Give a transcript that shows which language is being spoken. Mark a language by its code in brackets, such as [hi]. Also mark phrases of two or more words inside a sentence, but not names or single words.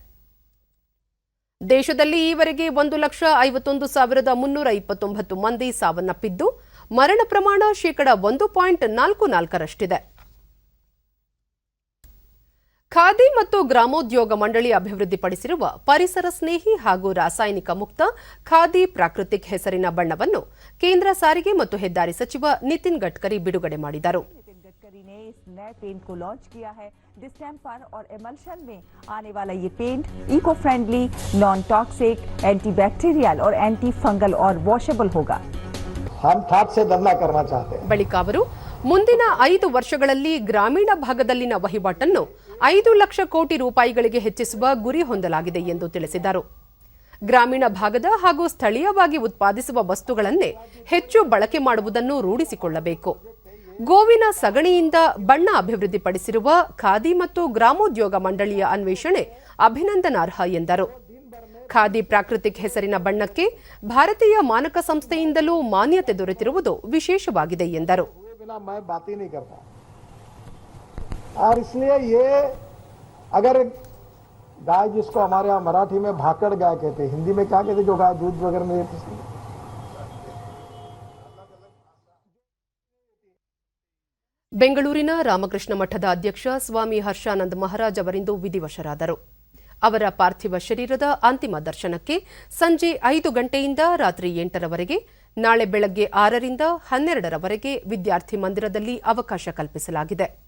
[kn] ದೇಶದಲ್ಲಿ ಈವರೆಗೆ 1,51,329 ಮಂದಿ ಸಾವನ್ನಪ್ಪಿದ್ದು, ಮರಣ ಪ್ರಮಾಣ ಶೇಕಡ 1.44ರಷ್ಟಿದೆ. ಖಾದಿ ಮತ್ತು ಗ್ರಾಮೋದ್ಯೋಗ ಮಂಡಳಿ ಅಭಿವೃದ್ಧಿಪಡಿಸಿರುವ ಪರಿಸರ ಸ್ನೇಹಿ ಹಾಗೂ ರಾಸಾಯನಿಕ ಮುಕ್ತ ಖಾದಿ ಪ್ರಾಕೃತಿಕ್ ಹೆಸರಿನ ಬಣ್ಣವನ್ನು ಕೇಂದ್ರ ಸಾರಿಗೆ ಮತ್ತು ಹೆದ್ದಾರಿ ಸಚಿವ ನಿತಿನ್ ಗಡ್ಕರಿ ಬಿಡುಗಡೆ ಮಾಡಿದರು. [hi] नए पेंट को लॉन्च किया है. डिस्टेम्पर और एमल्शन में आने वाला ये पेंट [en] eco friendly, non toxic, antibacterial [hi] और [en] anti fungal [hi] और वॉशेबल होगा. हम थाट से धंधा करना चाहते हैं. [kn] ಬಳಿಕ ಅವರು ಮುಂದಿನ 5 ವರ್ಷಗಳಲ್ಲಿ ಗ್ರಾಮೀಣ ಭಾಗದಲ್ಲಿನ ವಹಿವಾಟನ್ನು 5 ಲಕ್ಷ ಕೋಟಿ ರೂಪಾಯಿಗಳಿಗೆ ಹೆಚ್ಚಿಸುವ ಗುರಿ ಹೊಂದಲಾಗಿದೆ ಎಂದು ತಿಳಿಸಿದರು. ಗ್ರಾಮೀಣ ಭಾಗದ ಹಾಗೂ ಸ್ಥಳೀಯವಾಗಿ ಉತ್ಪಾದಿಸುವ ವಸ್ತುಗಳನ್ನೇ ಹೆಚ್ಚು ಬಳಕೆ ಮಾಡುವುದನ್ನು ರೂಢಿಸಿಕೊಳ್ಳಬೇಕು. ಗೋವಿನ ಸಗಣಿಯಿಂದ ಬಣ್ಣ ಅಭಿವೃದ್ಧಿಪಡಿಸಿರುವ ಖಾದಿ ಮತ್ತು ಗ್ರಾಮೋದ್ಯೋಗ ಮಂಡಳಿಯ ಅನ್ವೇಷಣೆ ಅಭಿನಂದನಾರ್ಹ ಎಂದರು. ಖಾದಿ ಪ್ರಾಕೃತಿಕ್ ಹೆಸರಿನ ಬಣ್ಣಕ್ಕೆ ಭಾರತೀಯ ಮಾನಕ ಸಂಸ್ಥೆಯಿಂದಲೂ ಮಾನ್ಯತೆ ದೊರೆತಿರುವುದು ವಿಶೇಷವಾಗಿದೆ ಎಂದರು. [hi] और इसलिए ये अगर गाय जिसको हमारे यहाँ मराठी में भाकड़ गाय कहते हैं, हिंदी में क्या कहते हैं जो गाय दूध वगैरह नहीं देती. [kn] ಬೆಂಗಳೂರಿನ ರಾಮಕೃಷ್ಣ ಮಠದ ಅಧ್ಯಕ್ಷ ಸ್ವಾಮಿ ಹರ್ಷಾನಂದ ಮಹಾರಾಜ್ ಅವರಿಂದು ವಿಧಿವಶರಾದರು. ಅವರ ಪಾರ್ಥಿವ ಶರೀರದ ಅಂತಿಮ ದರ್ಶನಕ್ಕೆ ಸಂಜೆ 5 ಗಂಟೆಯಿಂದ ರಾತ್ರಿ 8ರವರೆಗೆ, ನಾಳೆ ಬೆಳಗ್ಗೆ 6ರಿಂದ 12ರವರೆಗೆ ವಿದ್ಯಾರ್ಥಿ ಮಂದಿರದಲ್ಲಿ ಅವಕಾಶ ಕಲ್ಪಿಸಲಾಗಿದೆ.